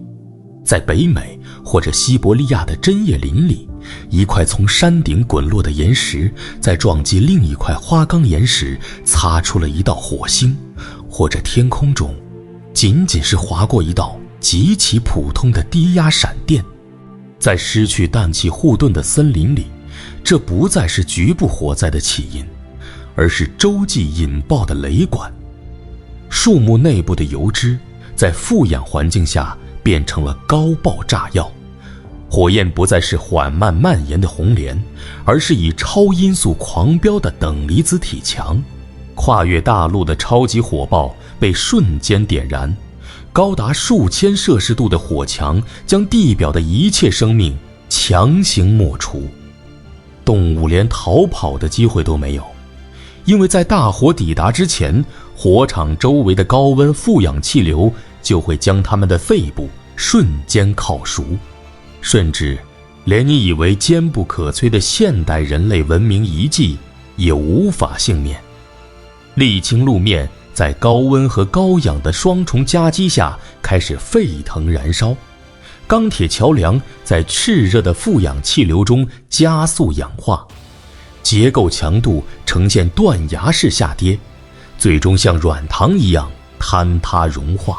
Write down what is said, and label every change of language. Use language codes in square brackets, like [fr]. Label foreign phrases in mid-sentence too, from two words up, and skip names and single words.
[zh] 在北美或者西伯利亞的针葉林裡，一塊從山頂滾落的岩石在撞擊另一塊花崗岩時擦出了一道火星，或者天空中僅僅是劃過一道極其普通的低壓閃電。在失去氮气護盾的森林裡，這不再是局部火災的起因，而是洲際引爆的雷管。樹木內部的油脂在富氧環境下变成了高爆炸药，火焰不再是緩慢蔓延的紅蓮，而是以超音速狂飆的等离子體強。跨越大陸的超級火爆被瞬間點燃，高達数千摄氏度的火牆將地表的一切生命強行抹除，动物連逃跑的機会都没有，因为在大火抵達之前，火場周圍的高溫富氧氣流就會將它們的肺部瞬間烤熟，甚至連你以為堅不可摧的現代人類文明遺跡也無法幸免。沥青路面在高溫和高氧的雙重夾擊下開始沸騰燃燒，鋼鐵橋梁在熾熱的富氧氣流中加速氧化，結構強度呈現斷崖式下跌，最終像軟糖一樣坍塌融化。